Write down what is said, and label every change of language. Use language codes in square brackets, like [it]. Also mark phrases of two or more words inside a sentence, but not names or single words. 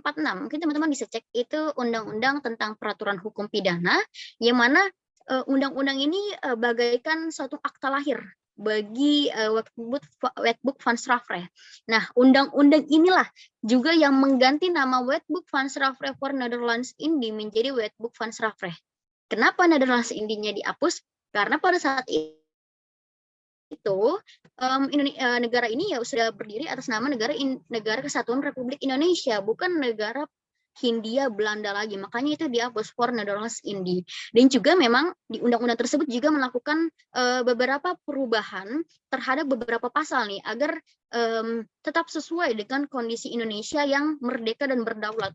[id] Mungkin teman-teman bisa cek, itu undang-undang tentang peraturan hukum pidana, yang mana undang-undang ini bagaikan suatu akta lahir bagi Wetboek van Strafrecht. Nah, undang-undang inilah juga yang mengganti nama Wetboek van Strafrecht for Nederlands-Indië menjadi Wetboek van Strafrecht. Kenapa Nederlands-Indië-nya dihapus? Karena pada saat itu negara ini ya sudah berdiri atas nama Negara Kesatuan Republik Indonesia, bukan negara Hindia Belanda lagi. Makanya itu dihapus for Nederlands-Indië. Dan juga memang di undang-undang tersebut juga melakukan beberapa perubahan terhadap beberapa pasal nih agar tetap sesuai dengan kondisi Indonesia yang merdeka dan berdaulat.